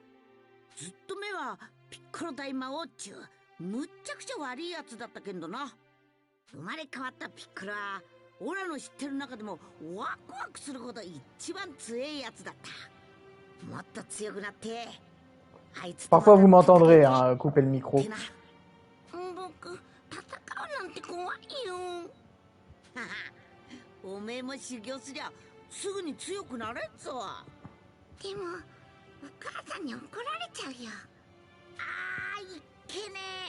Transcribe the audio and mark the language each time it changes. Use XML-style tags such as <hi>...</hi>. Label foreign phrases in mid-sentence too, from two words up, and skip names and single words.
<ja>ずっと目はピッコロ大魔王っちゅうむっちゃくちゃ悪いやつだったけんどな。生まれ変わったピッコロはオラの知ってる中でもワクワクするほど一番強いやつだった。もっと強くなってあいつと</ja> <fr>Parfois, vous m'entendrez hein, couper le micro.</fr> <ja>僕戦うなんて怖いよ。おめえも修行すりゃすぐに強くなれんぞ。でもお母さんに怒られちゃうよ。あー、いっけねえ。</ja>